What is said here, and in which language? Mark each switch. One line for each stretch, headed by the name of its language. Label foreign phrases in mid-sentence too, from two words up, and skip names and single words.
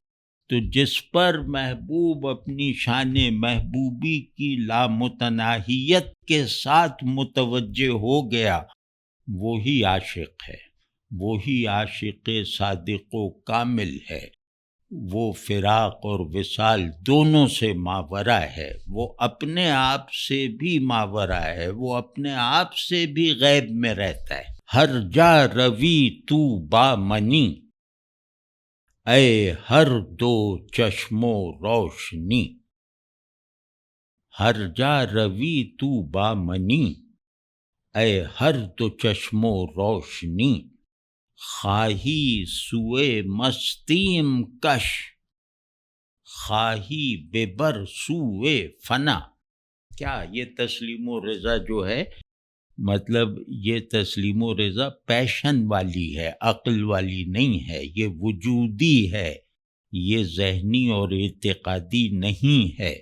Urdu: تو جس پر محبوب اپنی شان محبوبی کی لامتناہیت کے ساتھ متوجہ ہو گیا، وہی عاشق ہے، وہی عاشق صادق و کامل ہے۔ وہ فراق اور وصال دونوں سے ماورا ہے، وہ اپنے آپ سے بھی ماورا ہے، وہ اپنے آپ سے بھی غیب میں رہتا ہے۔
Persian: ہر جا روی تو با منی، اے ہر دو چشم و روشنی، ہر جا روی تو با منی، اے ہر دو چشم و روشنی، خواہی سوئے مستیم کش، خواہی ببر سوئے فنا۔
Urdu: کیا یہ تسلیم و رضا جو ہے، مطلب یہ تسلیم و رضا پیشن والی ہے، عقل والی نہیں ہے، یہ وجودی ہے، یہ ذہنی اور اعتقادی نہیں ہے۔